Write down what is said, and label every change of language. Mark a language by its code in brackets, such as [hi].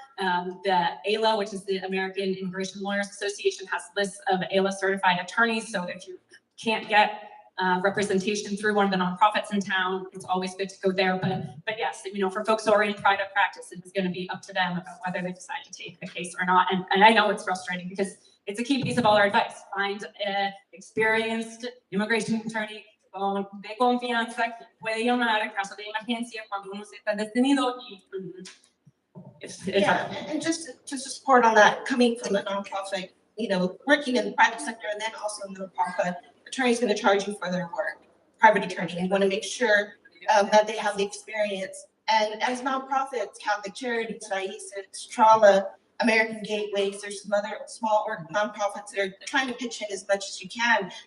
[en] The ALA, which is the American Immigration Lawyers Association, has lists of ALA certified attorneys. So if you can't get representation through one of the nonprofits in town, it's always good to go there. But yes, for folks who are in private practice, it is going to be up to them about whether they decide to take the case or not. And I know it's frustrating because it's a key piece of all our advice. Find an experienced immigration attorney [es] de confianza que puede llamar en caso de emergencia cuando uno se está detenido. [en] And just to support on that, coming from a nonprofit, working in the private sector and then also in the nonprofit, attorney's going to charge you for their work. Private attorney, you want to make sure that they have the experience. And as nonprofits, Catholic Charities, Raíces, TRLA, American Gateways, there's some other small nonprofits that are trying to pitch in as much as you can.